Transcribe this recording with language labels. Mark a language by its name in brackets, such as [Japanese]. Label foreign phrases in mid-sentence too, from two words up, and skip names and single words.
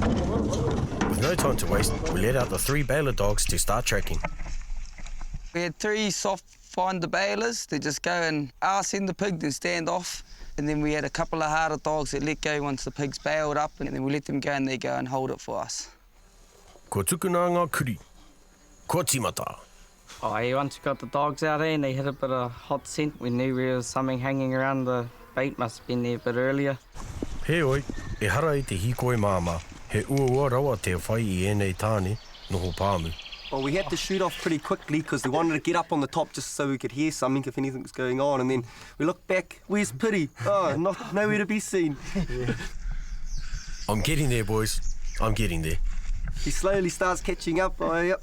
[English] With no time to waste, we let out the 3 bailer dogs to start tracking. We had 3 soft finder bailers that just go and arse in the pig and stand off. And then we had a couple of harder dogs that let go once the pig's bailed up, and then we let them go and they go and hold it for us. [Māori] Ko tukuna ngā kuri. Ko timata. [English] Oh, yeah, once we got the dogs out there and they hit a bit of hot scent, we knew there was something hanging around the bait, must have been there a bit earlier. [Māori] He oi, e hara I te hikoi māma, he ua rawa te whai I ēnei tāne, noho pāmu. [English] Well, we had to shoot off pretty quickly because we wanted to get up on the top just so we could hear something if anything was going on. And then we looked back, where's Piri? Oh, nowhere to be seen. I'm getting there, boys. I'm getting there. He slowly starts catching up. Oh, yep.